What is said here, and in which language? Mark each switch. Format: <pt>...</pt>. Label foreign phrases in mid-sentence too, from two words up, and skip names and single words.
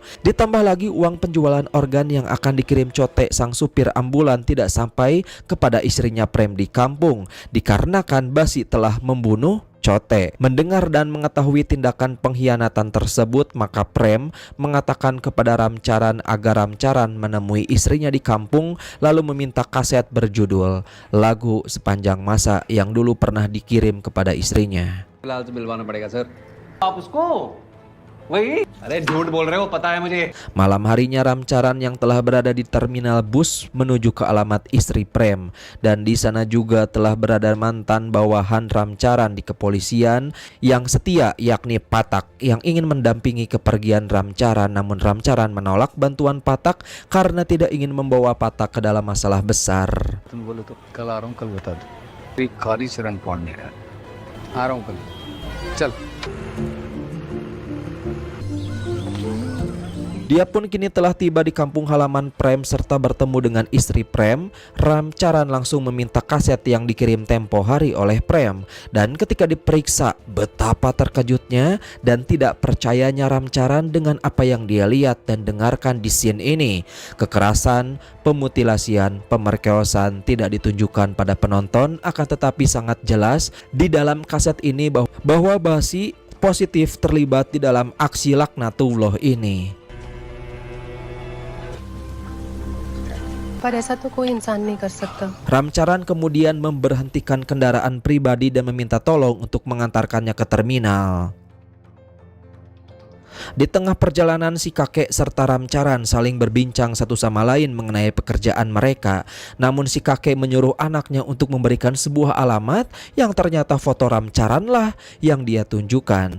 <id>Ditambah lagi uang penjualan organ yang akan dikirim Cote, sang supir ambulan, tidak sampai kepada istrinya Prem di kampung, dikarenakan Basi telah membunuh Cote. Mendengar dan mengetahui tindakan pengkhianatan tersebut, maka Prem mengatakan kepada Ramcharan agar Ramcharan menemui istrinya di kampung, lalu meminta kaset berjudul Lagu Sepanjang Masa yang dulu pernah dikirim kepada istrinya.</id> <hi>फिलहाल तो बिलवाना पड़ेगा सर। आप उसको वही, अरे झूठ बोल रहे हो, पता है मुझे।</hi> <id>Malam harinya Ramcharan yang telah berada di terminal bus menuju ke alamat istri Prem, dan di sana juga telah berada mantan bawahan Ramcharan di kepolisian yang setia, yakni Patak, yang ingin mendampingi kepergian Ramcharan. Namun Ramcharan menolak bantuan Patak karena tidak ingin membawa Patak ke dalam masalah besar.</id> <hi>तुम बोलो तो कल आ रहा हूँ, कल बता दो। एक खारी शरण पौने आ रहा हूँ कल, चल।</hi> <id>Dia pun kini telah tiba di kampung halaman Prem serta bertemu dengan istri Prem. Ramcharan langsung meminta kaset yang dikirim tempo hari oleh Prem. Dan ketika diperiksa, betapa terkejutnya dan tidak percayanya Ramcharan dengan apa yang dia lihat dan dengarkan di scene ini. Kekerasan, pemutilasian, pemerkosaan tidak ditunjukkan pada penonton, akan tetapi sangat jelas di dalam kaset ini bahwa Basi positif terlibat di dalam aksi laknatullah ini.</id> <hi>पर ऐसा तो कोई इंसान नहीं कर सकता।</hi> <id>Ramcharan kemudian memberhentikan kendaraan pribadi dan meminta tolong untuk mengantarkannya ke terminal. Di tengah perjalanan, si kakek serta Ramcaran saling berbincang satu sama lain mengenai pekerjaan mereka. Namun si kakek menyuruh anaknya untuk memberikan sebuah alamat yang ternyata foto Ramcaran lah yang dia tunjukkan.</id>